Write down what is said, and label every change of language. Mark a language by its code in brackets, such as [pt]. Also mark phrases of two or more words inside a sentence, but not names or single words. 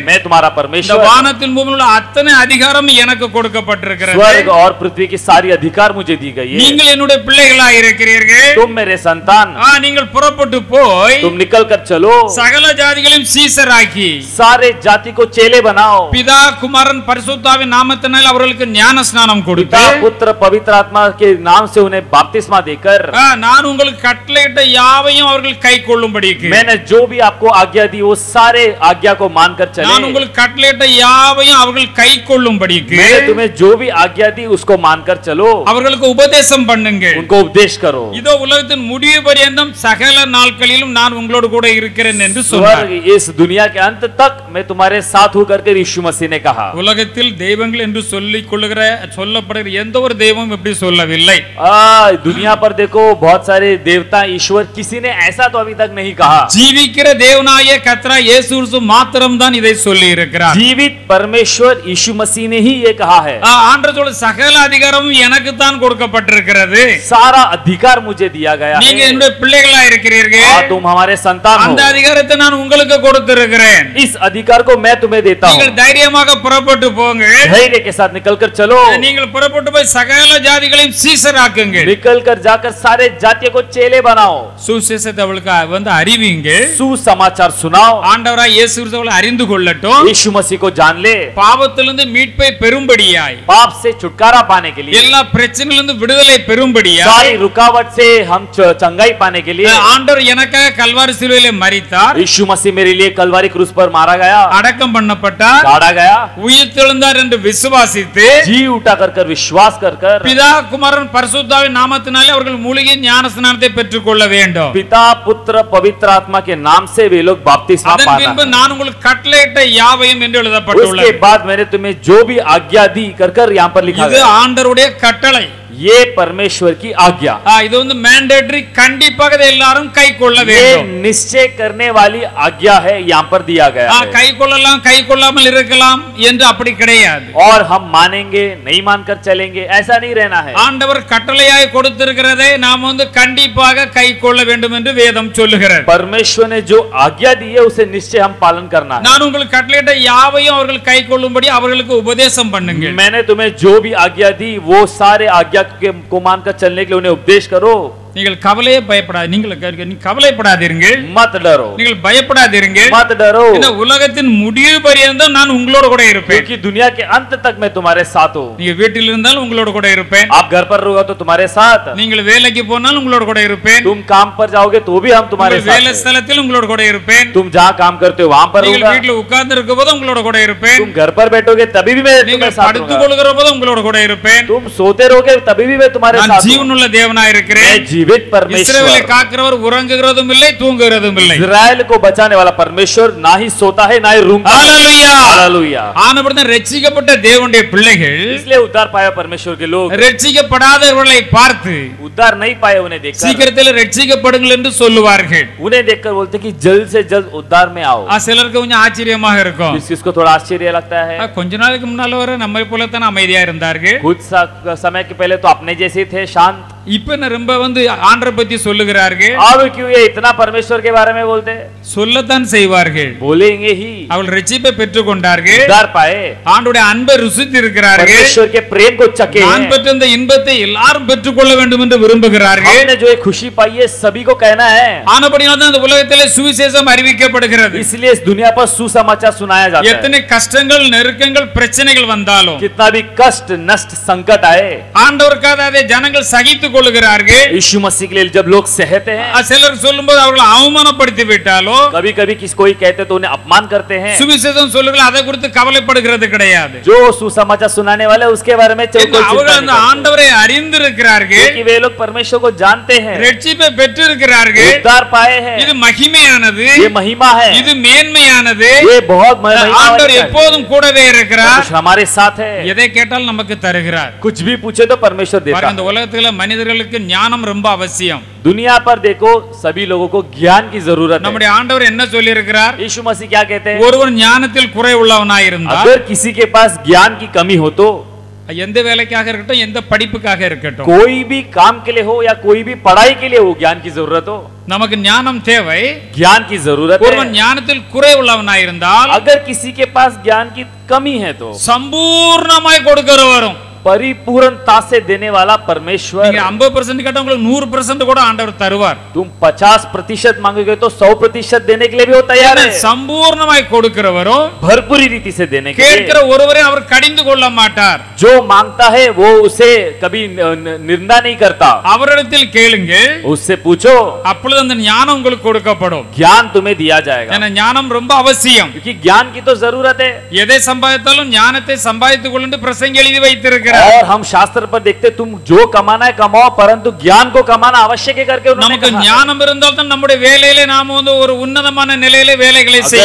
[hi] मैं तुम्हारा [ta] இந்த [hi] परमेश्वर, [ta] வானத்தின் பூமியில் உள்ள அத்தனை அதிகாரம் எனக்கு கொடுக்கப்பட்டிருக்கிறது. [hi] स्वर्ग और पृथ्वी की सारी अधिकार मुझे दी गई है। [ta] நீங்கள் என்னுடைய பிள்ளைகளாய் இருக்கிறீர்கள், [hi] तुम मेरे संतान, [ta] நீங்கள் புறப்பட்டு போய் [hi] तुम निकल कर चलो, [ta] சகல ஜாதிகளையும் சீசராக்கி [hi] सारे जाति को चेले बनाओ, [ta] பிதா குமாரன் பரிசுத்தாவின் நாமத்தினால் அவர்களுக்கு ஞான ஸ்நானம் கொடுத்து, [hi] पिता पुत्र पवित्र आत्मा के नाम से उन्हें बपतिस्मा देकर, [ta] நான் உங்களுக்கு கட்டளையிட்ட யாவையும் அவர்கள் கை கொள்ளும்படிக்கு, [hi] मैंने जो भी आपको आज्ञा दी वो सारे आज्ञा को मानकर [ta] நான் [hi] चले, [ta] உங்களுக்கு கட்டளையிட்ட யாவையும் அவர்கள் கை கொள்ளும்படிக்கு [hi] मैंने तुम्हें जो भी आज्ञा दी उसको मानकर चलो, [ta] அவர்களுக்கு உபதேசம் பண்ணுங்கள். [hi] उनको उपदेश करो। [ta] இதோ உலகத்தின் முடிவு பரியந்தம் சகல நாட்களிலும் நான் உங்களோடு கூட இருக்கிறேன் என்று சொன்னார். [hi] स्वर्ग इस दुनिया के अंत तक मैं तुम्हारे साथ हूं करके यीशु मसीह ने कहा। [ta] உலகத்தில் தெய்வங்கள் என்று சொல்லிக் கொள்ளுகிற சொல்லப்படுகிற எந்த ஒரு தெய்வமும் இப்படி சொல்லவில்லை. [hi] दुनिया पर देखो बहुत सारे देवता ईश्वर, किसी ने ऐसा तो अभी तक नहीं कहा। [ta] ஜீவிக்கிற தேவனாய கர்த்தராகிய இயேசு கிறிஸ்து மாத்திரம் தான் இதை சொல்லி இருக்கிறார். [hi] जीवित परमेश्वर यीशु मसीह ने ही ये कहा है। [ta] ஆண்டவர் சொல்ல சகல அதிகாரமும் எனக்கு தான் கொடுக்கப்பட்டிருக்கிறது, [hi] सारा अधिकार मुझे दिया गया [ta] நீங்க [hi] है, [ta] என்னுடைய பிள்ளைகளா இருக்கிறீர்கள், [hi] तुम हमारे संतान [ta] அந்த [hi] हो, [ta] அதிகாரத்தை நான் உங்களுக்கு கொடுத்திருக்கிறேன். [hi] इस अधिकार को मैं तुम्हें देता हूँ। [ta] நீங்கள் தைரியமாக புறப்பட்டு போங்க, [hi] धैर्य के साथ निकल कर चलो, [ta] நீங்கள் புறப்பட்டு போய் சகல ஜாதிகளையும் சீசராக்குங்கள், [hi] निकल कर जाकर सारे जातियों को चेले बनाओ, [ta] சுவிசேஷத்தை அவளுக்கு வந்து அறிவிங்க, [hi] सुसमाचार सुनाओ, [ta] ஆண்டவராய் இயேசு கிறிஸ்துவை அறிந்து கொள்ளட்டும், [hi] यीशु मसीह को जान ले, [ta] பாவத்திலிருந்து மீட்பை பெறும்படியாய், [hi] पाप से छुटकारा पाने के लिए, [ta] எல்லா பிரச்சனையிலிருந்து விடுதலை பெறும்படியாய், [hi] सारी रुकावट से हम चंगाई पाने के लिए [ta] ஆண்டவர் எனக்காக கல்வாரி சிலுவையிலே மரித்தார், [hi] यीशु मसीह मेरे लिए कलवारी क्रूस पर मारा गया, [ta] அடக்கம் பண்ணப்பட்டார், [hi] गाड़ा गया, [ta] உயிர்த்தெழுந்தார் என்று விசுவாசித்து [hi] जी उठा कर विश्वास कर [ta] பிதா குமாரன் பரிசுத்தாவின் நாமத்தினாலே அவர்கள் மூலிகை ஞான ஸ்நானத்தை பெற்றுக்கொள்ள வேண்டும். [hi] पिता पुत्र पवित्र आत्मा के नाम से वे लोग बपतिस्मा [ta] அதன் [hi] पाना [ta] பின்பு [hi] है। [ta] நான் உங்களுக்கு கட்டளையிட்ட யாவையும் என்று [hi] उसके [ta] எழுதப்பட்டுள்ளது. [hi] बाद मैंने तुम्हें जो भी आज्ञा दी कर यहाँ पर लिखा [ta] இது [hi] है, [ta] ஆண்டவருடைய கட்டளை, [hi] ये परमेश्वर की आज्ञा, [ta] இது வந்து மேண்டேட்டரி, கண்டிப்பாக இதை எல்லாரும் கை கொள்ள [hi] ये [ta] வேண்டும். [hi] निश्चय करने वाली आज्ञा है, यहाँ पर दिया गया है। [ta] கை கொள்ளலாம் கை கொள்ளாமல் இருக்கலாம் என்று அப்படி கிடையாது. [hi] और हम मानेंगे नहीं मानकर चलेंगे ऐसा नहीं रहना है। [ta] ஆண்டவர் கட்டளையாய் கொடுத்திருக்கிறதை நாம் வந்து கண்டிப்பாக கை கொள்ள வேண்டும் என்று வேதம் சொல்லுகிறது. [hi] परमेश्वर ने जो आज्ञा दी है उसे निश्चय हम पालन करना है। [ta] நான் உங்களுக்கு கட்டளையிட்ட யாவையும் அவர்கள் கை கொள்ளும்படி அவர்களுக்கு உபதேசம் பண்ணுங்கள். [hi] मैंने तुम्हें जो भी आज्ञा दी वो सारे आज्ञा को मानकर चलने के लिए उन्हें उपदेश करो। [ta] நீங்கள் கவலையே பயப்படாது நீங்கள் கவலைப்படாதீர்கள், [hi] मत डरो, [ta] நீங்கள் பயப்படாதீர்கள். [hi] मत डरो, [ta] இந்த உலகத்தின் முடிவு பரியந்தம் நான் உங்களோட கூட இருப்பேன். [hi] क्योंकि दुनिया के अंत तक मैं तुम्हारे साथ हूँ. [ta] நீங்க வீட்டில் இருந்தாலும் உங்களோட கூட இருப்பேன், [hi] आप घर पर रहोगे तो तुम्हारे साथ, [ta] நீங்கள் வேலைக்கு போனாலும் உங்களோட கூட இருப்பேன், [hi] तुम काम पर जाओगे तो भी हम तुम्हारे [ta] உங்கள் [hi] साथ [ta] வேலை [hi] हैं. [ta] ஸ்தலத்தில் உங்களோட கூட இருப்பேன், [hi] तुम जहाँ काम करते हो वहाँ पर [ta] நீங்கள் [hi] रहूंगा, [ta] வீட்டில் உட்கார்ந்து இருக்கும்போது உங்களோட கூட இருப்பேன், [hi] तुम घर पर बैठोगे तभी भी मैं तुम्हारे [ta] நீங்கள் [hi] साथ [ta] படுத்துக் [hi] रहूंगा, [ta] கொள்கிற போது உங்களோட கூட இருப்பேன். [hi] तुम सोते रहोगे तभी भी मैं तुम्हारे [ta] நான் [hi] साथ हूँ. [ta] ஜீவனுள்ள தேவனாய் இருக்கிறேன். [hi] मैं जीवित [ta] இஸ்ரவேலை [hi] परमेश्वर, [ta] காக்கிறவர் உறங்குகிறதும் இல்லை தூங்குகிறதும் இல்லை. [hi] इजराइल को बचाने वाला परमेश्वर ना ही सोता है ना ही रूंगता है. [ta] ஹalleluya. [hi] हालेलुया. [ta] ஆனபடிதான் ரட்சிக்கப்பட்ட தேவனுடைய பிள்ளைகள் [hi] इसलिए उद्धार पाया परमेश्वर के लोग [ta] ரட்சிக்கப்படாதவர்களை பார்த்து [hi] उद्धार नहीं पाए उन्हें देखकर, [ta] சீக்கிரத்தில் ரட்சிக்கப்படுங்கள் என்று சொல்லுவார்கள். [hi] उन्हें देखकर बोलते कि जल्द से जल्द उद्धार में आओ. [ta] சிலருக்கு கொஞ்சம் ஆச்சரியமாக இருக்கும். [hi] किसको थोड़ा आश्चर्य लगता है. [ta] கொஞ்ச நாளைக்கு முன்னால வர நம்மை போலத்தான அமைதியா இருந்தார்கள். [hi] कुछ समय के पहले तो अपने जैसे थे, शांत. [ta] இப்ப என்ன ரொம்ப ஆண்டரை பத்தி சொல்லுகிறார்கள். [hi] अब क्यों ये इतना परमेश्वर के बारे में बोलते हैं? [ta] சொல்லத்தான் செய்வார்கள், [hi] बोलेंगे ही. [ta] அவள் ரட்சிப்பை பெற்றுக் கொண்டார்கள், [hi] उद्धार पाए, [ta] ஆண்டுடைய அன்பை ருசித்து இருக்கிறார்கள், [hi] परमेश्वर के प्रेम को चखे [ta] நான் [hi] हैं. [ta] பெற்ற இந்த இன்பத்தை எல்லாரும் பெற்றுக்கொள்ள வேண்டும் என்று விரும்புகிறார்கள். [hi] हमने जो एक खुशी पाई है सभी को कहना है. [ta] ஆனபடியால் தான் இந்த உலகத்திலே சுவிசேஷம் அறிவிக்கப்படுகிறது. [hi] इसलिए इस दुनिया पर सुसमाचार सुनाया जाता है. [ta] எத்தனை கஷ்டங்கள் நெருக்கங்கள் பிரச்சனைகள் வந்தாலும் [hi] कितना भी कष्ट नष्ट संकट आए, [ta] ஆண்டவருக்காக அதை ஜனங்கள் சகித்துக் கொள்கிறார்கள். [hi] यीशु मसीह के लिए जब लोग सहते हैं, [ta] சிலர் சொல்லும்போது அவர்களை அவமானப்படுத்தி விட்டாலோ, [hi] कभी कभी किसको ही कहते तो उन्हें अपमान करते हैं. [ta] சுவிசேஷம் சொல்லுங்கள் அதை குறித்து கவலைப்படுகிறது கிடையாது. [hi] जो सुसमाचार सुनाने वाले उसके बारे में कोई चिंता [ta] அவர்கள் [hi] नहीं [ta] அந்த [hi] करते. [ta] ஆண்டவரை அறிந்திருக்கிறார்கள், [hi] क्योंकि वे लोग परमेश्वर को जानते हैं, [ta] ரட்சிப்பை பெற்றிருக்கிறார்கள். [hi] उद्धार पाए हैं. [ta] இது மகிமையானது, [hi] ये महिमा है, [ta] இது மேன்மையானது. [hi] ये बहुत महिमा [ta] ஆண்டவர் [hi] वाली है. [ta] எப்போதும் கூடவே இருக்கிறார். [hi] कुछ हमारे साथ है, [ta] எதை கேட்டாலும் நமக்கு தருகிறார். [hi] कुछ भी पूछे तो परमेश्वर देता [ta] பாருங்க, இந்த [hi] है. [ta] உலகத்துல மனிதர்களுக்கு ஞானம் ரொம்ப அவசியம். [hi] दुनिया पर देखो सभी लोगों को ज्ञान की जरूरत है. [ta] நம்முடைய ஆண்டவர் என்ன சொல்லி இருக்கிறார்? [hi] यीशु मसीह क्या कहते हैं? [ta] ஒருவன் ஞானத்தில் குறை உள்ளவனாய் இருந்தால், [hi] अगर किसी के पास ज्ञान की कमी हो तो, [ta] எந்த வேலைக்காக இருக்கட்டும், எந்த படிப்புக்காக இருக்கட்டும், [hi] कोई भी काम के लिए हो या कोई भी पढ़ाई के लिए हो, ज्ञान की जरूरत हो, [ta] நமக்கு ஞானம் தேவை. [hi] ज्ञान की जरूरत [ta] ஒருவன் [hi] है. [ta] ஞானத்தில் குறை உள்ளவனாய் இருந்தால், [hi] अगर किसी के पास ज्ञान की कमी है तो [ta] சம்பூர்ணமாய் கொடுக்கிறவரும், [hi] परिपूर्णता से देने वाला परमेश्वर. [ta] நீங்க 50% கேட்டா உங்களுக்கு 100% கூட ஆண்டவர் தருவார். [hi] तुम 50% मांगोगे तो 100% देने के लिए भी वो तैयार है. [ta] சம்பூர்ணமாய் கொடுக்கிறவரும், [hi] भरपूरी रीति से देने के लिए. [ta] கேட்கிற ஒருவரை அவர் கடிந்து கொள்ள மாட்டார். [hi] जो मांगता है वो उसे कभी निंदा नहीं करता. [ta] அவரிடத்தில் கேளுங்கள், [hi] उससे पूछो, [ta] அப்பொழுது அந்த ஞானம் உங்களுக்கு கொடுக்கப்படும். [hi] ज्ञान तुम्हें दिया जाएगा. [ta] ஏன்னா ஞானம் ரொம்ப அவசியம். [hi] क्योंकि ज्ञान की तो जरूरत है. [ta] எதை சம்பாதித்தாலும் ஞானத்தை சம்பாதித்துக் கொண்டு பிரசங்கி எழுதி வைத்திருக்கிறார். [hi] और हम शास्त्र पर देखते तुम जो कमाना है कमाओ, परंतु ज्ञान को कमाना आवश्यक है करके उन्होंने [ta] நமக்கு [hi] कहा. [ta] ஞானம் இருந்தால் தான் நம்முடைய வேலையிலே நாம ஒரு உன்னதமான நிலையிலே வேலைகளை செய்ய